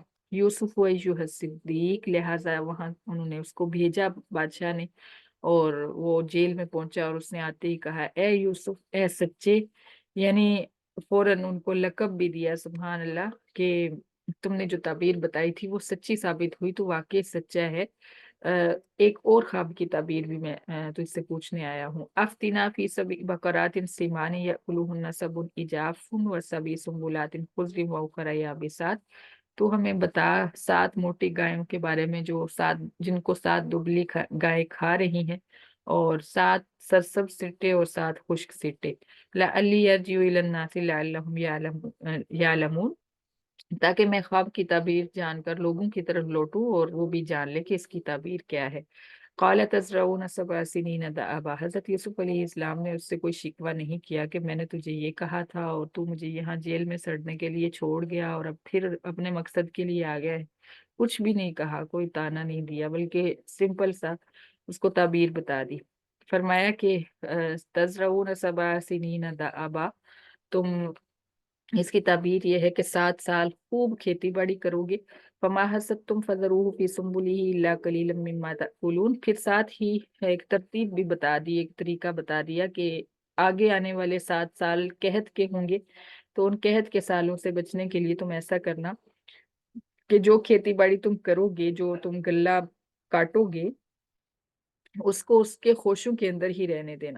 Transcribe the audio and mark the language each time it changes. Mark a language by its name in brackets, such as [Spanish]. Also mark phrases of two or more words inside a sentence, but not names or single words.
[Arabic] يوسف وأيها صديق, [Urdu] لہٰذا وہاں انہوں نے اس کو بھیجا بادشاہ نے، اور وہ جیل میں پہنچا اور اس نے آتے ہی کہا اے یوسف، اے سچے، یعنی فوراً ان کو لقب بھی دیا, [Arabic] سبحان الله, [Urdu] کہ تم نے جو تعبیر بتائی تھی وہ سچی ثابت ہوئی، تو واقعی سچا ہے. ایک اور خواب کی تعبیر بھی میں تو اس سے پوچھنے آیا ہوں. [Arabic] أفتنا في سبع بقرات سمان يأكلهن سبع عجاف وسبع سنبلات خضر وأخر يابسات, [Urdu] تو ہمیں بتا 7 موٹی گایوں کے بارے میں جو 7، جن کو 7 دبلی گائے کھا رہی ہیں، اور 7 سرسبز سٹے اور 7 خشک سٹے. [Arabic] لعلي أرجع إلى الناس لعلهم يعلمون, [Urdu] تاکہ میں خواب کی تعبیر جان کر لوگوں کی طرف لوٹوں اور وہ بھی جان لے کہ اس کی تعبیر کیا ہے. [Arabic] قال تزرعون سبع سنين دأبا, [Urdu] حضرت یوسف علیہ السلام نے اس سے کوئی شکوہ نہیں کیا کہ میں نے تجھے یہ کہا تھا اور تو مجھے یہاں جیل میں سڑنے کے لیے چھوڑ گیا اور اب پھر اپنے مقصد کے لیے آ گیا ہے. کچھ بھی نہیں کہا، کوئی طعنہ نہیں دیا، بلکہ سمپل سا اس کو تعبیر بتا دی. فرمایا کہ [Arabic] تزرعون سبع سنين دأبا, [Urdu] تم، اس کی تعبیر یہ ہے کہ 7 سال خوب کھیتی باڑی کرو گے. [Arabic] فما حصدتم فذروه في سنبله إلا قليلا مما تأكلون, [Urdu] پھر ساتھ ہی ایک ترتیب بھی بتا دی، ایک طریقہ بتا دیا کہ آگے آنے والے 7 سال قحط کے ہوں گے، تو ان قحط کے سالوں سے بچنے کے لیے تم ایسا کرنا کہ جو کھیتی باڑی تم کرو گے، جو تم غلہ کاٹو گے، اس کو اس کے خوشوں کے اندر ہی رہنے دینا.